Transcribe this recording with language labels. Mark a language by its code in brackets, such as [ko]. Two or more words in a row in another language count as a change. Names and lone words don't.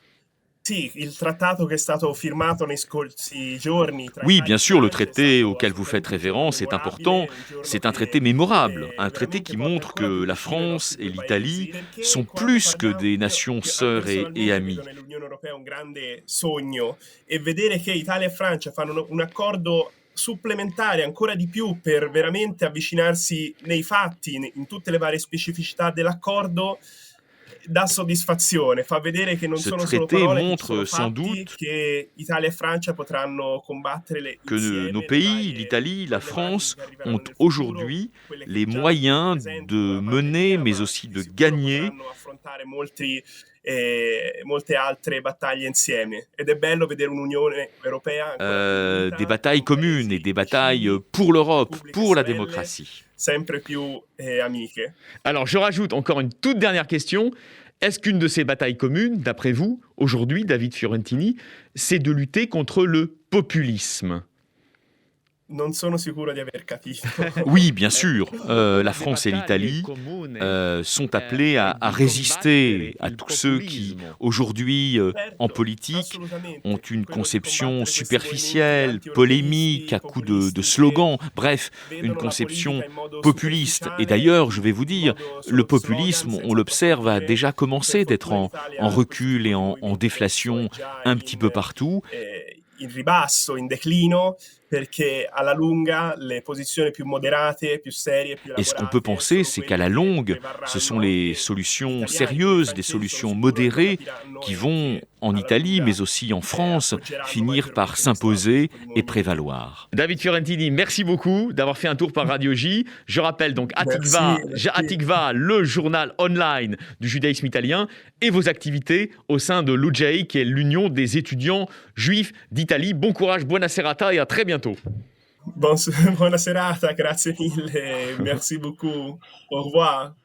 [fr] Oui, bien sûr, le traité auquel vous faites référence est important. C'est un traité mémorable, un traité qui montre que la France et l'Italie sont plus que des nations sœurs et amies. [it] Supplementare ancora di più per veramente avvicinarsi nei fatti in tutte le varie specificità dell'accordo dà soddisfazione, fa vedere che non [fr] Ce [it] sono solo [fr] traité [it] parole, che [fr] montre [it] sono [fr] sans [it] fatti, [fr] doute [it] che Italia e Francia potranno combattere [fr] que [it] insieme [fr] nos [it] le [fr] pays, [it] varie [fr] l'Italie, la France, [it] problematiche che arriveranno [fr] ont [it] nel futuro, [fr] aujourd'hui [it] quelle che [fr] les [it] già [fr] moyens [it] rappresentano [fr] de [it] la [fr] mener, [it] pandemia, [fr] mais [it] ma [fr] aussi [it] di [fr] de [it] sicuro [fr] gagner [it] potranno affrontare molte altre battaglie insieme. Ed è bello vedere un'Unione Europea ancora più unita, [fr] des batailles [it] con [fr] communes et [it] paesi [fr] des batailles [it] vicini, [fr] pour l'Europe, [it] repubbliche [fr] pour la [it] sorelle, [fr] démocratie. [it] sempre più amiche. [fr] Alors, je rajoute encore une toute dernière question. Est-ce qu'une de ces batailles communes, d'après vous, aujourd'hui, David Fiorentini, c'est de lutter contre le populisme? [it] Non sono sicuro di aver capito. [fr] Oui, bien sûr, la France et l'Italie sont appelés à résister à tous ceux qui, aujourd'hui, en politique, ont une conception superficielle, polémique, à coups de slogans, bref, une conception populiste. Et d'ailleurs, je vais vous dire, le populisme, on l'observe, a déjà commencé d'être en recul et en déflation un petit peu partout. [it] In ribasso, in declino, perché alla lunga le posizioni più moderate, più serie, più [fr] Et ce qu'on peut penser, c'est qu'à la longue, ce sont les solutions sérieuses, des solutions modérées qui vont, en Italie, mais aussi en France, finir par s'imposer et prévaloir. David Fiorentini, merci beaucoup d'avoir fait un tour par Radio J. Je rappelle donc Atikva, Merci. Atikva, le journal online du judaïsme italien, et vos activités au sein de l'UJI, qui est l'Union des étudiants juifs d'Italie. Bon courage, [it] buona serata [fr] et à très bientôt. [it] Buona serata, grazie mille, [fr] merci beaucoup. Au revoir.